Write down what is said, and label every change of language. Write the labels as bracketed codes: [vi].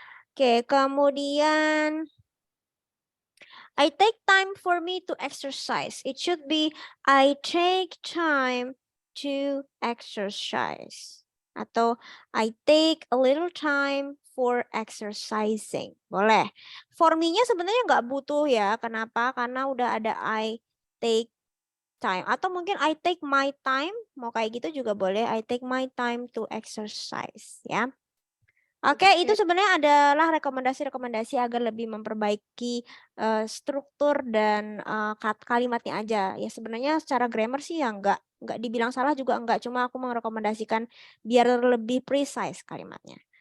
[id] Oke, kemudian [en] I take time for me to exercise. It should be I take time to exercise. [id] Atau [en] I take a little time for exercising. [id] Boleh. For me-nya sebenarnya nggak butuh ya. Kenapa? Karena udah ada [en] I take time. [id] Atau mungkin [en] I take my time. [id] Mau kayak gitu juga boleh. [en] I take my time to exercise. [id] Ya. Oke, itu sebenarnya adalah rekomendasi-rekomendasi agar lebih memperbaiki struktur dan kalimatnya aja. Ya sebenarnya secara grammar sih ya nggak dibilang salah juga enggak. Cuma aku merekomendasikan biar lebih precise kalimatnya.